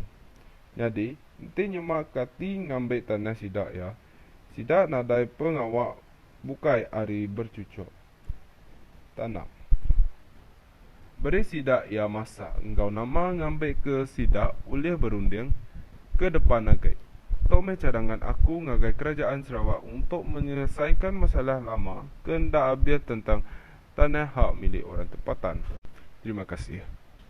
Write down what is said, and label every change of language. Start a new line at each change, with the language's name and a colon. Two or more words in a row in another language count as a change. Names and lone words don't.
Iban: Jadi, nanti nyemak kati ngambil tanah sidak ya. Sidak nadai pengawak bukai hari bercucuk. Tanam. Beri sidak ya masa engkau nama ngambil ke sidak ulih berunding ke depan nagai. Tok cadangan aku ngagai kerajaan Sarawak
Malay: untuk menyelesaikan masalah lama kendak abiat tentang tanah hak milik orang tempatan. Terima kasih.